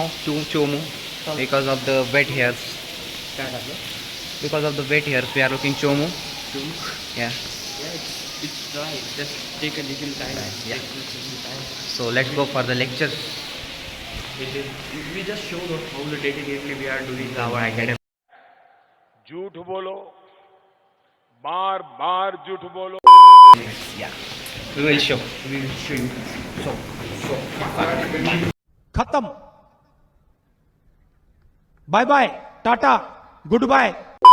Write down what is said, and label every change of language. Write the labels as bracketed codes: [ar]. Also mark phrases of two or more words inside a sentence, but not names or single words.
[en] Chomu because of the wet hairs. Because of the wet hairs, we are looking Chomu. Yeah. It's dry. Just take a little time. Yeah. So let's go for the lectures. We just show how dedicatedly we are doing our academy. [hi] झूठ बोलो, बार बार झूठ बोलो. [en] Yeah. We will show. खत्म. bye bye tata good bye.